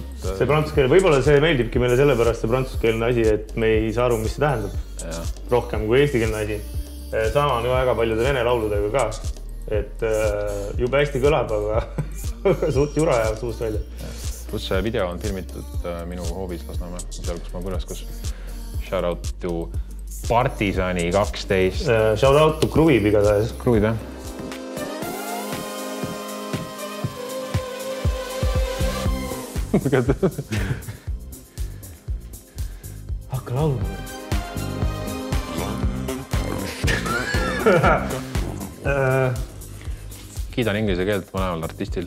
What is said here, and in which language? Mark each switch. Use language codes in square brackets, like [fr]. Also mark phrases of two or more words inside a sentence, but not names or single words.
[et] See prantsuskeelne, võib-olla see meeldibki meile sellepärast see prantsuskeelne asi, et me ei saa aru, mis see tähendab. Rohkem kui eestikeelne asi. Sama on väga paljude vene lauludega ka. Et jube hästi kõlab, aga suht jura jääb suust välja. Plus see video on filmitud minu hoovis Lasnamäe, seal kus ma külas, kus [en] shout out to [et] Partisani 12. [en] Shout out to Kruvib igatahes. [et] Kruvib, jah. Hakka laulma. Kiidan inglise keelt mõnemal artistil.